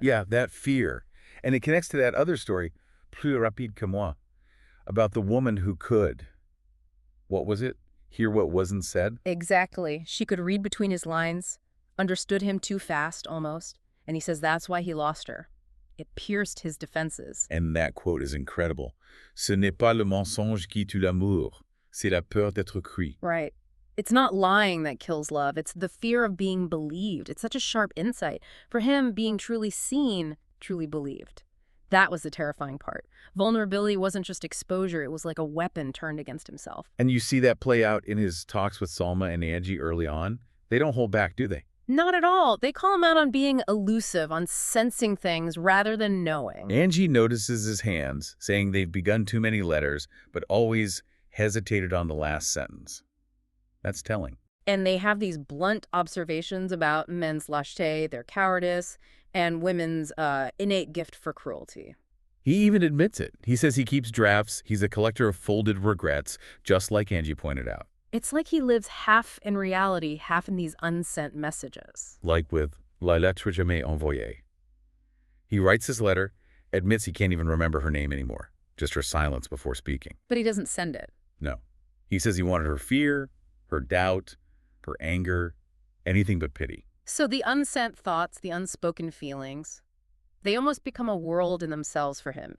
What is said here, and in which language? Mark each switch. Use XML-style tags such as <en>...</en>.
<en>Yeah, that fear. And it connects to that other story, Plus rapide que moi, about the woman who could. What was it? Hear what wasn't said? Exactly. She could read between his lines, understood him too fast almost, and he says that's why he lost her. It pierced his defenses. And that quote is incredible.</en> <fr>Ce n'est pas le mensonge qui tue l'amour, c'est la peur d'être cru.</fr> <en>Right. It's not lying that kills love. It's the fear of being believed. It's such a sharp insight. For him, being truly seen, truly believed. That was the terrifying part. Vulnerability wasn't just exposure. It was like a weapon turned against himself. And you see that play out in his talks with Salma and Angie early on. They don't hold back, do they? Not at all. They call him out on being elusive, on sensing things rather than knowing. Angie notices his hands, saying they've begun too many letters, but always hesitated on the last sentence. That's telling. And they have these blunt observations about men's lâcheté, their cowardice, and women's innate gift for cruelty. He even admits it. He says he keeps drafts. He's a collector of folded regrets, just like Angie pointed out. It's like he lives half in reality, half in these unsent messages. Like with La lettre jamais envoyée. He writes his letter, admits he can't even remember her name anymore, just her silence before speaking. But he doesn't send it. No. He says he wanted her fear, her doubt, her anger, anything but pity. So the unsent thoughts, the unspoken feelings, they almost become a world in themselves for him.</en>